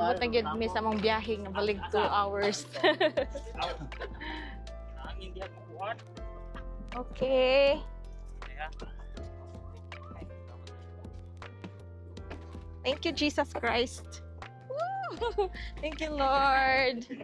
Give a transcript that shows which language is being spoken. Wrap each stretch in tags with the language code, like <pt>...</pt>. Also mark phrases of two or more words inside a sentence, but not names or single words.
<ceb>Abot na gyud mi sa mong biyahe nga balik 2 hours.</ceb> <en>Okay. Thank you Jesus Christ. Woo! Thank you Lord.</en>